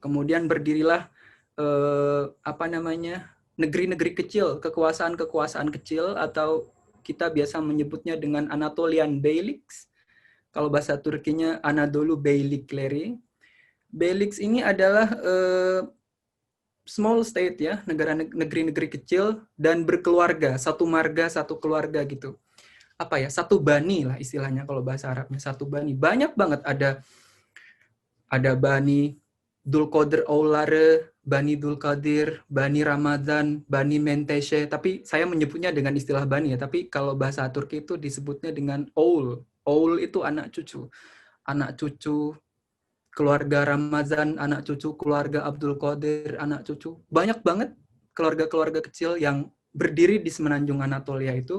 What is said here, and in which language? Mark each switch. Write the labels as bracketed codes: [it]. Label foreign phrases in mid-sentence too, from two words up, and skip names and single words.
[id] Kemudian berdirilah negeri-negeri kecil, kekuasaan-kekuasaan kecil, atau kita biasa menyebutnya dengan Anatolian Beyliks. Kalau bahasa Turkinya Anadolu Beylikleri. Beyliks ini adalah [en] small state [id] ya, negeri-negeri kecil dan berkeluarga, satu marga, satu keluarga gitu. Apa ya, satu bani lah istilahnya kalau bahasa Arabnya, satu bani. Banyak banget, ada Bani Dulqadir Aulare, Bani Dulqadir, Bani Ramadan, Bani Menteşe, tapi saya menyebutnya dengan istilah Bani ya, tapi kalau bahasa Turki itu disebutnya dengan Oğul. Oğul itu anak cucu. Anak cucu keluarga Ramazan, anak cucu keluarga Abdul Qadir, anak cucu. Banyak banget keluarga-keluarga kecil yang berdiri di semenanjung Anatolia itu.